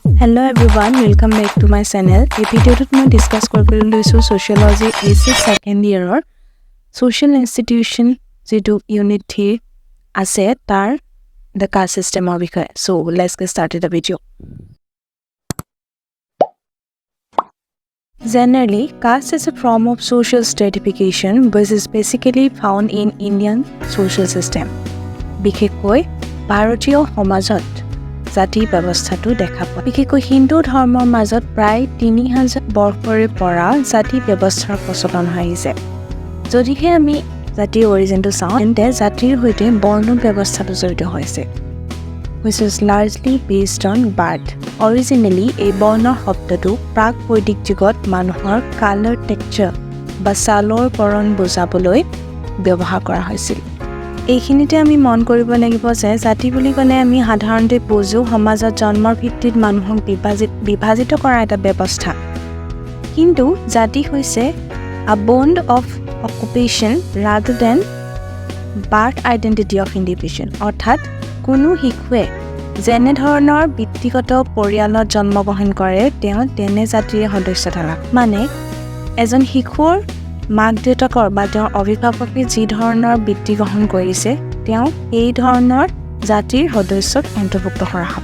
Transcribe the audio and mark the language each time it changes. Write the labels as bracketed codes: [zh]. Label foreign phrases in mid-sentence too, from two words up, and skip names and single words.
[en] Hello everyone, welcome back to my channel. [as] এই ভিডিওটোত মই ডিসকাস কৰিবলৈ লৈছো [en] Sociology AC second year social institution [as] যেটো unit 3 আছে তাৰ [en] the caste system of [as] বিষয়ে. [en] So let's get started the video. Generally, caste is a form of social stratification which is basically found in Indian social system. [as] বিশেষকৈ ভাৰতীয় সমাজত জাতি ব্যৱস্থাটো দেখা পায়। বিশেষকৈ হিন্দু ধৰ্মৰ মাজত প্ৰায় 3000 বৰ্ষৰে পৰা জাতি ব্যৱস্থাৰ প্ৰচলন হৈ আহিছে। যদিহে আমি জাতিৰ অৰিজিনটো চাওঁ তেন্তে জাতিৰ সৈতে বৰ্ণ ব্যৱস্থাটো জড়িত হৈছে, [en] which is largely based on birth. Originally, [as] এই বৰ্ণৰ শব্দটো প্ৰাক বৈদিক যুগত মানুহৰ [en] colour texture [as] বা ছালৰ বৰণ বুজাবলৈ ব্যৱহাৰ কৰা হৈছিল। এইখিনিতে আমি মন কৰিব লাগিব যে জাতি বুলি ক'লে আমি সাধাৰণতে বুজো সমাজত জন্মৰ ভিত্তিত মানুহক বিভাজিত কৰা এটা ব্যৱস্থা। কিন্তু জাতি হৈছে [en] a bond of occupation rather than birth identity of individual. [as] অৰ্থাৎ কোনো শিশুৱে যেনে ধৰণৰ ব্যক্তিগত পৰিয়ালত জন্মগ্ৰহণ কৰে তেওঁ তেনে জাতিৰ সদস্যতা লাভ। মানে এজন শিশুৰ মাক দেউতাকৰ বা তেওঁৰ অভিভাৱকে যি ধৰণৰ বৃত্তি গ্ৰহণ কৰিছে তেওঁ এই ধৰণৰ জাতিৰ সদস্যক অন্তৰ্ভুক্ত কৰা হ'ব।